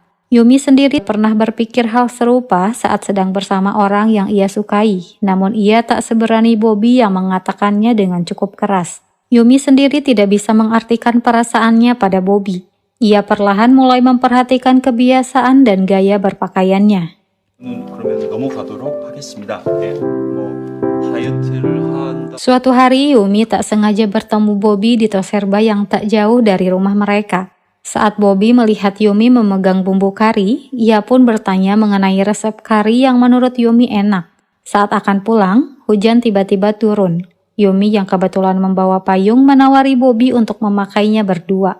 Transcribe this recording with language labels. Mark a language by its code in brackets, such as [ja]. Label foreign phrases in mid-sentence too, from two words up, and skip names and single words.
[id] Yumi sendiri pernah berpikir hal serupa saat sedang bersama orang yang ia sukai, namun ia tak seberani Bobby yang mengatakannya dengan cukup keras. Yumi sendiri tidak bisa mengartikan perasaannya pada Bobby. Ia perlahan mulai memperhatikan kebiasaan dan gaya berpakaiannya. [ko] 그러면 넘어가도록 하겠습니다. 다이어트를 한다. [id] Suatu hari Yumi tak sengaja bertemu Bobby di Toserba yang tak jauh dari rumah mereka. Saat Bobby melihat Yumi memegang bumbu kari, ia pun bertanya mengenai resep kari yang menurut Yumi enak. Saat akan pulang, hujan tiba-tiba turun. Yumi yang kebetulan membawa payung menawari Bobby untuk memakainya berdua.